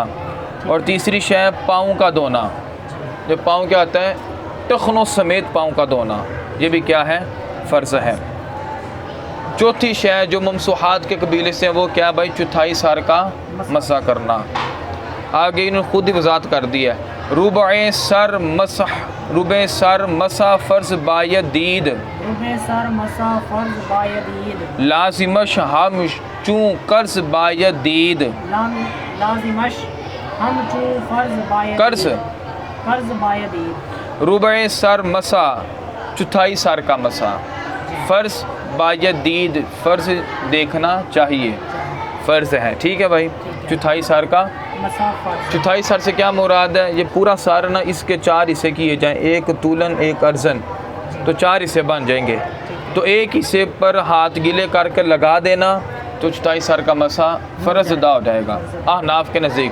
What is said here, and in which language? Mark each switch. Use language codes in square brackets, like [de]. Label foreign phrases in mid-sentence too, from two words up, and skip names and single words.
[ur] اور تیسری شے پاؤں کا دھونا. جو پاؤں کیا آتا ہے؟ ٹخنوں سمیت پاؤں کا دھونا، یہ بھی کیا ہے؟ فرض ہے. چوتھی شے جو ممسوحات کے قبیلے سے وہ کیا بھائی؟ چوتھائی سر کا مسح کرنا. آگے انہوں نے خود ہی وضاحت کر دی ہے. [fa] ربع سر مسح، ربع سر مسح فرض باید، ربع سر مسا فرض باید، لازمش ہم چون قرض باید، لازمش ہم چون فرض باید، قرض باید، ربع سر مسا [ur] چوتھائی سر کا مسا، [fa] فرض باید [ur] فرض دیکھنا چاہیے، فرض ہے، ٹھیک ہے بھائی، چوتھائی سر کا مسا فرض، چوتھائی سر سے کیا مراد ہے؟ یہ پورا سر نا اس کے 4 حصے کیے جائیں، ایک طولن ایک عرضن، تو 4 حصے بن جائیں گے، تو ایک حصے پر ہاتھ گیلے کر کے لگا دینا تو چوتھائی سر کا مسا فرض ادا ہو جائے گا احناف کے نزدیک۔